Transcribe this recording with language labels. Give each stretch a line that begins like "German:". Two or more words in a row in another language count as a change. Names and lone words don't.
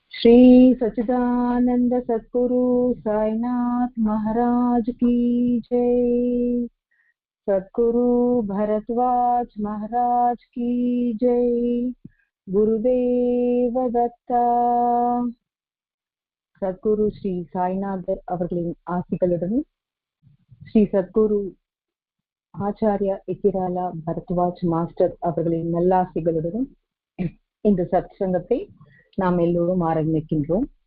Hindi: श्री सच्चिदानंद सद्गुरु साईनाथ महाराज की जय। सद्गुरु भरद्वाज महाराज की जय। गुरुदेव दत्ता।
Tamil: சத்குரு ஸ்ரீ சாய்நாதர் அவர்களின் ஆசிகளுடன் ஸ்ரீ சத்குரு ஆச்சாரியா இக்கிராலா பரத்வாஜ் மாஸ்டர் அவர்களின் நல்லாசிகளுடன் இந்த சத்சங்கத்தை நாம் எல்லோரும் ஆரம்பிக்கின்றோம்.